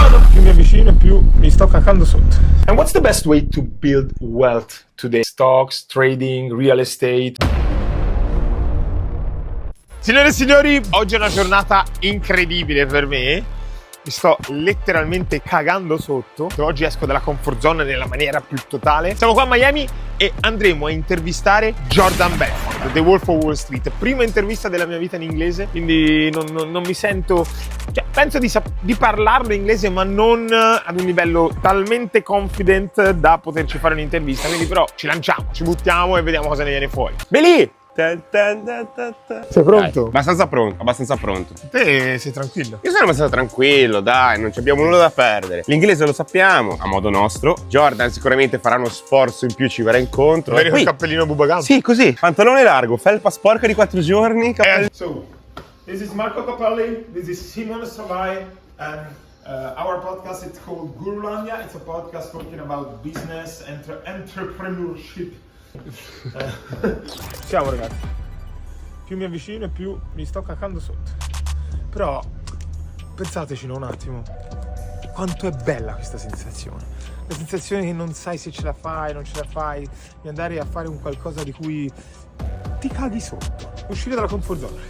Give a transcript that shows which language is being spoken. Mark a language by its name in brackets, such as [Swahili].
[Italian] Più mi avvicino più mi sto cacando sotto. [English] And what's the best way to build wealth today? Stocks, trading, real estate. [Italian] Signore e signori, oggi è una giornata incredibile per me. Mi sto letteralmente cagando sotto. Oggi esco dalla comfort zone nella maniera più totale. Siamo qua a Miami e andremo a intervistare Jordan Belfort, The Wolf of Wall Street. Prima intervista della mia vita in inglese, quindi non mi sento... Cioè, penso di parlarlo in inglese, ma non ad un livello talmente confident da poterci fare un'intervista. Quindi però ci lanciamo, ci buttiamo e vediamo cosa ne viene fuori. Belì! Sei pronto? Dai, abbastanza pronto. Te sei tranquillo? Io sono abbastanza tranquillo, dai, non abbiamo nulla da perdere. L'inglese lo sappiamo, a modo nostro. Jordan sicuramente farà uno sforzo in più, ci verrà incontro. Vedi quel cappellino bubagambo? Sì, così. Pantalone largo, felpa sporca di 4 giorni. [English] So, this is Marco Cappelli, this is Simone Savai, and our podcast is called Gurulandia. It's a podcast talking about business, entrepreneurship. [Italian] Siamo ragazzi, più mi avvicino e più mi sto cacando sotto. Però pensateci un attimo quanto è bella questa sensazione. La sensazione che non sai se ce la fai, non ce la fai, di andare a fare un qualcosa di cui ti caghi sotto, uscire dalla comfort zone.